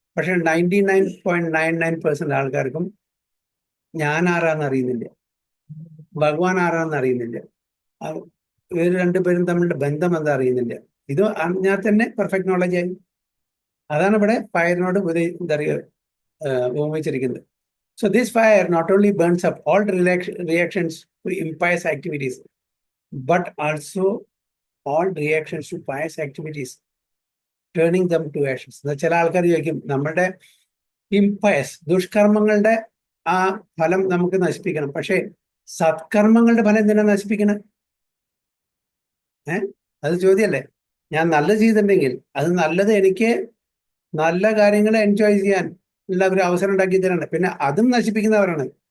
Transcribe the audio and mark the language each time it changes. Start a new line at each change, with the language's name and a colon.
Malayalam: പക്ഷെ 99.99% ആൾക്കാർക്കും ഞാൻ ആരാന്ന് അറിയുന്നില്ല, ഭഗവാൻ ആരാന്ന് അറിയുന്നില്ല, ഇവർ രണ്ടുപേരും തമ്മിലുള്ള ബന്ധം എന്താ അറിയുന്നില്ല. ഇത് അറിഞ്ഞാൽ തന്നെ പെർഫെക്റ്റ് നോളജ് ആയി. അതാണ് ഇവിടെ ഫയറിനോട് എന്താ പറയുക ഉപമിച്ചിരിക്കുന്നത്.
English: So this fire not only burns up all reactions to impious activities, but also all reactions to pious activities, turning them to ashes.
Malayalam: ചില ആൾക്കാർ ചോദിക്കും, നമ്മുടെ ഇംപയസ് ദുഷ്കർമ്മങ്ങളുടെ ആ ഫലം നമുക്ക് നശിപ്പിക്കണം, പക്ഷേ സത്കർമ്മങ്ങളുടെ ഫലം എന്തിനാ നശിപ്പിക്കണം? അത് ചോദ്യമല്ലേ? ഞാൻ നല്ലത് ചെയ്തിട്ടുണ്ടെങ്കിൽ അത് നല്ലത് എനിക്ക് നല്ല കാര്യങ്ങൾ എൻജോയ് ചെയ്യാൻ ഉള്ള ഒരു അവസരം ഉണ്ടാക്കി തരാണ്, പിന്നെ അതും നശിപ്പിക്കുന്നവരാണ്.